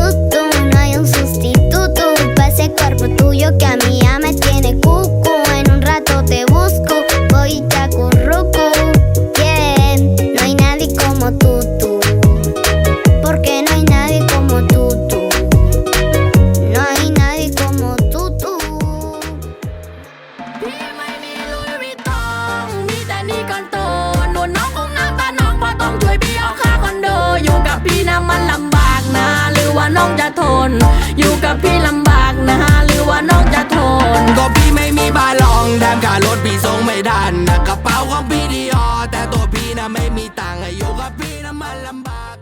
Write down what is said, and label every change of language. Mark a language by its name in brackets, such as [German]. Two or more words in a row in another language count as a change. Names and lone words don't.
[Spanish] No hay un sustituto para ese cuerpo tuyo que a mí ya me tiene cucu. En un rato te busco, voy y te acurruco. No hay nadie como tú. Porque no hay nadie como tú. No hay nadie como tú. [Thai] พี่ไม่มีลุยวิตตองมีแต่นี่ก่อนโตหนูน้องคงน้ำตาน้องเพราะต้องช่วยพี่ออกค่าคอนโดอยู่กับพี่นะมันลำบากนะหรือว่าน้องจะทนอยู่กับพี่ลำบากนะหรือว่าน้องจะทนก็พี่ไม่มีบาลองแถมค่ารถพี่ส่งไม่ทันนะกระเป๋าของพี่ดีออแต่ตัวพี่นะไม่มีตังค์อยู่กับพี่นะมันลำบาก